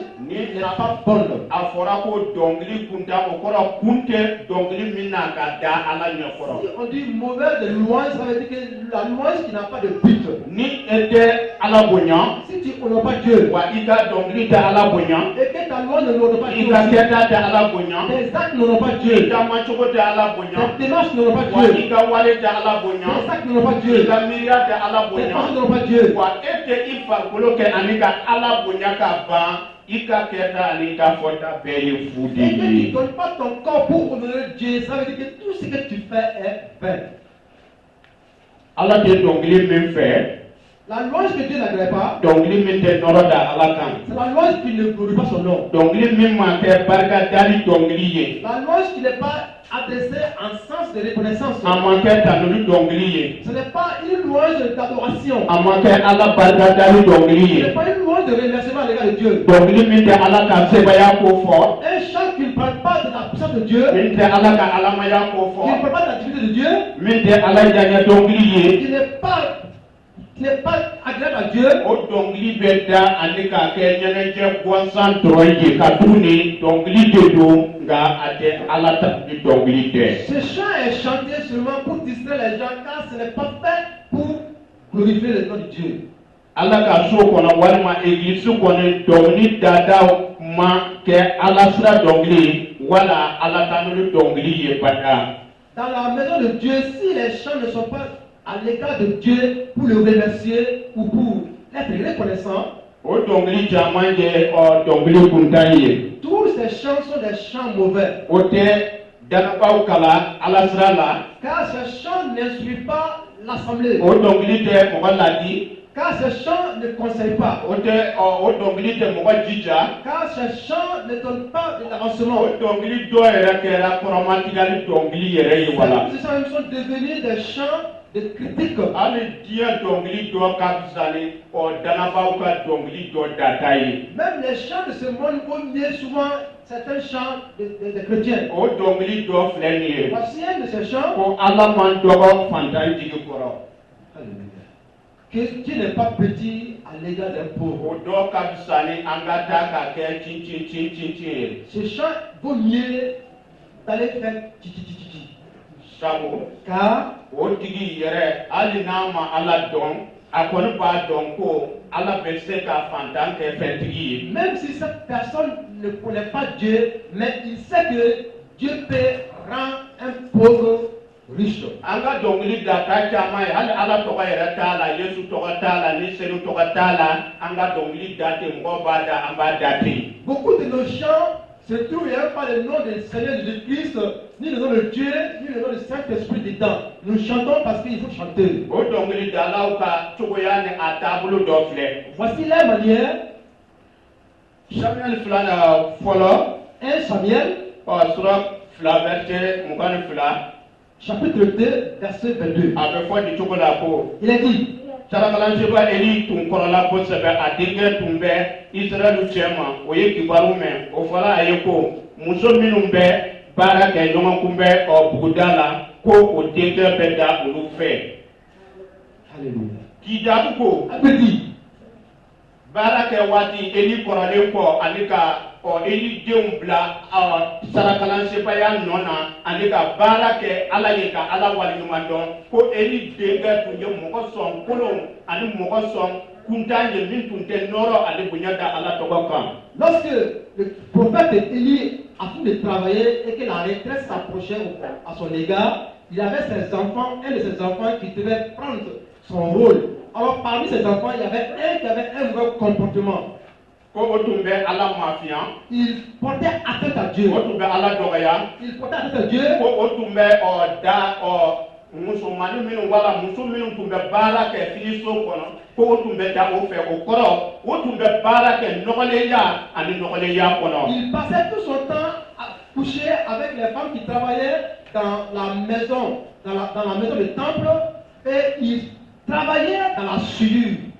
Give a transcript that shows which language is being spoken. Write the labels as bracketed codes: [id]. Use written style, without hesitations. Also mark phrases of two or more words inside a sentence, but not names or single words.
[bm] ni [fr] n'est pas bonne. [bm] a fɔra ko dɔnkili kuntan o kɔrɔ kun tɛ dɔnkili min na ka da ala ɲɛkɔrɔ. [fr] Si on dit mauvais de louange, ça veut dire que la louange qui n'a pas de but. [bm] Ni e tɛ ala bonya [fr] Si tu n'honores pas Dieu [bm] wa i ka dɔnkili tɛ ala bonya [fr] et que ta louange ne n'honore pas [bm] i [fr] Dieu, [bm] ka [fr] aussi, [bm] kɛta tɛ ala bonya [fr] tes actes n'honorent pas [bm] i [fr] Dieu, [bm] ka macogo tɛ ala bonya [fr] tes démarches n'honorent pas [bm] wa i [fr] Dieu, [bm] ka wale tɛ ala [fr] tes [bm] bonya [fr] actes n'honorent pas [bm] i [fr] Dieu, [bm] ka miiriya tɛ ala [fr] tes pensées [bm] bonya [fr] n'honorent pas Dieu. [bm] wa e tɛ i farikolo kɛ ani ka ala bonya ka ban i ka kɛta ani ka fɔta bɛɛ ye fu de [fr] Et que tu ne [bm] ye. [fr] donnes pas ton corps pour honorer Dieu, ça veut dire que tout ce que tu fais est vain. [bm] Ala tɛ dɔnkili min fɛ [fr] La louange que Dieu n'agrée pas, [bm] dɔnkili min tɛ nɔrɔ da ala kan [fr] c'est la louange qui ne glorifie pas son nom. [bm] dɔnkili min ma kɛ barika dali dɔnkili ye [fr] La louange qui n'est pas adressée en sens de reconnaissance. [bm] a ma kɛ tanuli dɔnkili ye [fr] Ce n'est pas une louange d'adoration. [bm] a ma kɛ ala barika dali dɔnkili [fr] Ce [bm] ye. [fr] n'est pas une louange de remerciement à l'égard de Dieu. [bm] Dɔnkili min tɛ ala ka sebaya ko fɔ [fr] Un chant qui ne parle pas de la puissance de Dieu, [bm] min tɛ ala ka alamaya ko [fr] qui ne [bm] fɔ [fr] parle pas de l'activité de Dieu, [bm] min tɛ ala janya dɔnkili ye [fr] qui n'est pas agréable à Dieu, [bm] o dɔnkili bɛ da ani k'a kɛ ɲɛnajɛ gansan dɔrɔn ye ka tuguni dɔnkili de don nka a tɛ ala ta ni dɔnkili tɛ. [fr] ce chant est chanté seulement pour distraire les gens car ce n'est pas fait pour glorifier le nom de Dieu. [bm] ala ka so kɔnɔ walima egilisi kɔnɔ dɔnkili dadaw ma kɛ ala sira dɔnkili ye wala ala tanuli dɔnkili ye bada. [fr] Dans la maison de Dieu, si les chants ne sont pas à l'égard de Dieu pour le remercier ou pour être reconnaissant, [bm] o dɔnkili caman ye dɔnkili kuntan ye. [fr] tous ces chants sont des chants mauvais. [bm] O tɛ danabaw kala ala sira la [fr] car ces chants n'instruisent pas l'assemblée, [bm] o dɔnkili tɛ mɔgɔ ladi [fr] car ces chants ne conseillent pas, [bm] o dɔnkili tɛ mɔgɔ jija [fr] car ces chants ne donnent pas de l'avancement. [bm] o dɔnkili dɔ yɛrɛ kɛra kɔrɔmatigɛli dɔnkili yɛrɛ ye wala [fr] Ces chants sont devenus des chants de critique. [bm] hali diɲɛ dɔnkili dɔ ka fisa ni danabaw ka dɔnkili dɔ data ye [fr] Même les chants de ce monde vont mieux souvent certains chants des chrétiens. [bm] o dɔnkili dɔ filɛ nin ye [fr] Voici un de ces chants. [bm] ko ala man dɔgɔ fantan jigi kɔrɔ [fr] Alléluia. Que Dieu n'est pas petit à l'égard d'un pauvre. [bm] o dɔ ka fisa ni an ka taa ka kɛ cincin ye [fr] Ce chant vaut mieux d'aller faire titi. [bm] sabu [fr] Car [bm] o tigi yɛrɛ hali n'a ma ala dɔn a kɔni b'a dɔn ko ala bɛ se ka fantan kɛ fɛntigi ye [fr] même si cette personne ne connaît pas Dieu, mais il sait que Dieu peut rendre un pauvre riche. [bm] an ka dɔnkili data caman ye hali ala tɔgɔ yɛrɛ t'a la yesu tɔgɔ t'a la ni selu tɔgɔ t'a la an ka dɔnkili da ten mɔgɔw b'a da an b'a da ten [fr] Beaucoup de nos chants se trouvent, il n'y a pas le nom du Seigneur Jésus-Christ, ni le nom de Dieu, ni le nom du Saint-Esprit dedans. Nous chantons parce qu'il faut chanter. [bm] o dɔnkili dalaw ka cogoya ni a taabolo dɔ filɛ [fr] Voici la manière. [bm] samuel filanan fɔlɔ [fr] 1 Samuel, [bm] sura fila verset 22 [fr] chapitre 2, verset 22. [bm] a bɛ fɔ nin cogo la ko [fr] Il est dit, [bm] sarakalansiba eli tun kɔrɔla kosɛbɛ a denkɛ tun bɛ israɛlu cɛ ma o ye kibaru mɛn o fɔra a ye ko muso minnu bɛ baara kɛ ɲɔgɔn kunbɛ buguda la ko o denkɛ bɛ da olu fɛ [fr] Alléluia. [bm] k'i jaabi ko [fr] A dit, [bm] baara kɛ waati eli kɔrɔlen kɔ ani ka eli denw bila sarakalansebaaya nɔ na ani ka baara kɛ ala ye ka ala waleɲuman dɔn ko eli denkɛ tun ye mɔgɔ sɔn kolon ani mɔgɔ sɔn kuntan ye min tun tɛ nɔrɔ ale bonya da ala tɔgɔ kan [fr] lorsque le prophète Élie a fini de travailler et que la retraite s'approchait à son égard, il avait ses enfants, un de ses enfants qui devait prendre son rôle. Alors parmi ses enfants, il y avait un qui avait un mauvais comportement. [bm] ko o tun bɛ ala mafiya [fr] Il portait atteinte à Dieu. [bm] o tun bɛ ala dɔgɔya [fr] Il portait atteinte à Dieu. [bm] ko o tun bɛ da musomanin minnu wala muso minnu tun bɛ baara kɛ filiso kɔnɔ ko o tun bɛ da o fɛ o kɔrɔ o tun bɛ baara kɛ nɔgɔlenya ani nɔgɔlenya kɔnɔ [fr] Il passait tout son temps à coucher avec les femmes qui travaillaient dans la maison, dans la maison du temple, et il travaillait dans la souillure.